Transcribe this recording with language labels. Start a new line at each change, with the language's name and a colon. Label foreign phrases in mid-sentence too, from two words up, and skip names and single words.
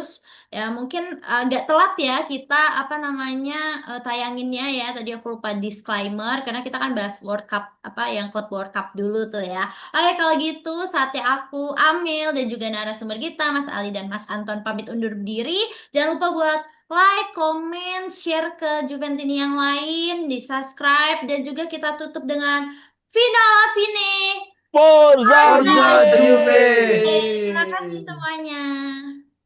Indonesian: Ya, mungkin agak telat ya kita apa namanya tayanginnya ya. Tadi aku lupa disclaimer karena kita kan bahas World Cup apa yang klub World Cup dulu tuh ya. Oke, kalau gitu saatnya aku Amil dan juga narasumber kita Mas Ali dan Mas Anton pamit undur diri. Jangan lupa buat
English: like, comment, share
Indonesian: ke Juventini yang lain, di subscribe dan juga kita tutup dengan Final Fine.
Italian: Forza Forza Forza Forza Juve! Juve. Juve. Juve.
Indonesian: Terima kasih semuanya.